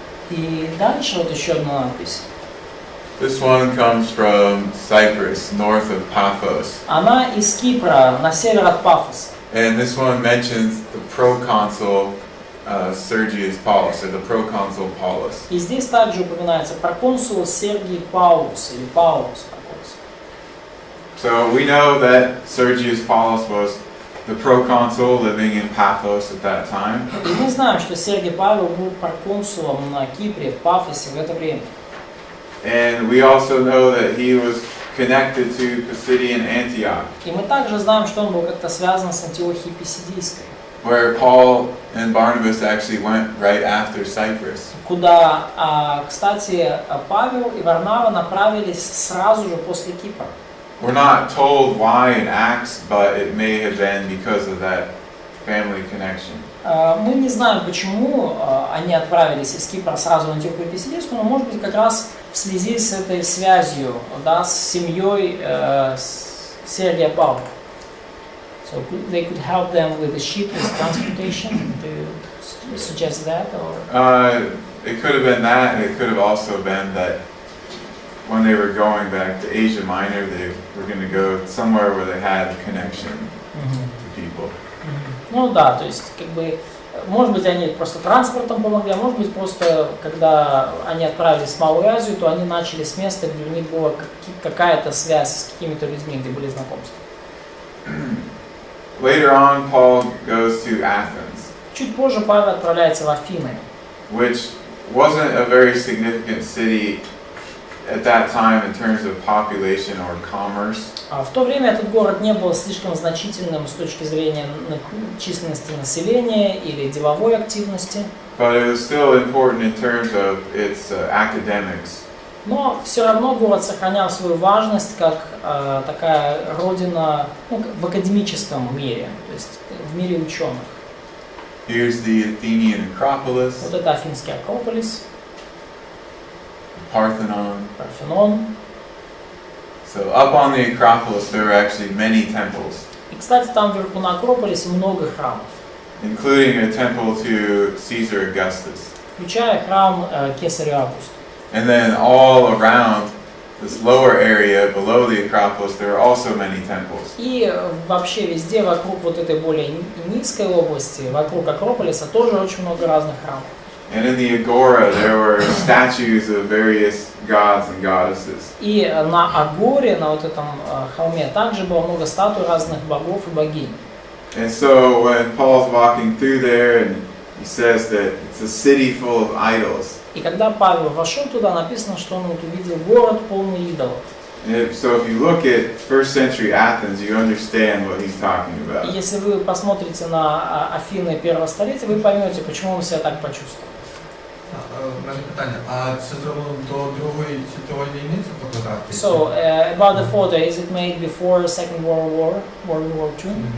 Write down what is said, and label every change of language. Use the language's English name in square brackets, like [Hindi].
[Russian] И дальше вот еще одна надпись. [English] This one comes from Cyprus, north of Paphos. [Russian] Она из Кипра, на север от Пафоса. [English] And this one mentions the proconsul Sergius Paulus, or the proconsul Paulus. [Russian] И здесь также упоминается проконсул Сергий Паулус, или Паулус проконсул. [English] So we know that Sergius Paulus was the proconsul living in Paphos at that time. [Russian] И мы знаем, что Сергий Павел был проконсулом на Кипре, в Пафосе в это время. [English] And we also know that he was connected to Pisidian Antioch, [Russian] И мы также знаем, что он был как-то связан с Антиохией Писидийской, [English] where Paul and Barnabas actually went right after Cyprus. [Russian] куда, кстати, Павел и Варнава направились сразу же после Кипра. [English] We're not told why in Acts, but it may have been because of that family connection. [Russian] Мы не знаем, почему они отправились из Кипра сразу в Антиохию Писилийскую, но может быть как раз в связи с этой связью, да, с семьей Сергия Павла. [English] So they could help them with the ship, with transportation. Do you suggest that, or? It could have been that, and it could have also been that when they were going back to Asia Minor, they were going to go somewhere where they had a connection to people. [Russian] Ну да, то есть как бы, может быть, они просто транспортом помогли, а может быть, просто когда они отправились в Малую Азию, то они начали с места, где у них была какая-то связь с какими-то людьми, где были знакомства. [English] Later on, Paul goes to Athens, [Russian] Чуть позже Павел отправляется в Афины, [English] which wasn't a very significant city at that time in terms of population or commerce. [Russian] В то время этот город не был слишком значительным с точки зрения численности населения или деловой активности. [English] But it was still important in terms of its academics. [Russian] Но все равно город сохранял свою важность как такая родина, ну, в академическом мире, то есть в мире ученых. [English] Here's the Athenian Acropolis, [Russian] Вот это Афинский Акрополис, [English] Parthenon. [Russian] Парфенон. [English] So up on the Acropolis there were actually many temples, [Russian] И, кстати, там вверху на Акрополисе много храмов, [English] including a temple to Caesar Augustus. [Russian] включая храм Кесарю Августу. [English] And then all around this lower area below the Acropolis there were also many temples. [Russian] И вообще везде вокруг вот этой более низкой области, вокруг Акрополиса, тоже очень много разных храмов. [English] And in the Agora there were statues of various gods and goddesses. [Russian] И на Агоре, на вот этом холме, также было много статуй разных богов и богинь. [English] And so when Paul's walking through there and he says that it's a city full of idols. [Russian] И когда Павел вошел туда, написано, что он вот увидел город полный идолов. [English] So if you look at first century Athens, you understand what he's talking [Russian] И [English] about. [Russian] если вы посмотрите на Афины первого столетия, вы поймете, почему он себя так почувствовал. [Ukrainian] У мене питання, а це зроблено до Другої світової війни, ця фотографія? [English] So, about the photo, is it made before Second World War, World War II?